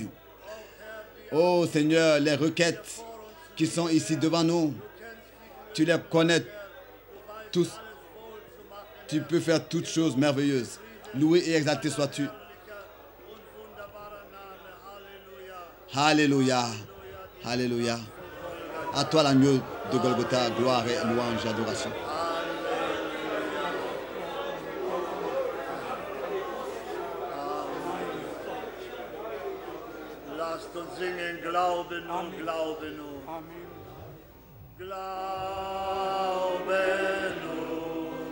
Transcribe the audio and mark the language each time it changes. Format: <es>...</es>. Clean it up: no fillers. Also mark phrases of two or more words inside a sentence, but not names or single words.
<fr>Oh Seigneur, les requêtes qui sont ici devant nous, tu les connais tous. Tu peux faire toutes choses merveilleuses. Loué et exalté sois-tu. Alléluia. Alléluia. À toi l'agneau de Golgotha, gloire et louange et adoration.</fr> <de>Lasst uns singen, glauben und glauben nur. Glauben nur.</de>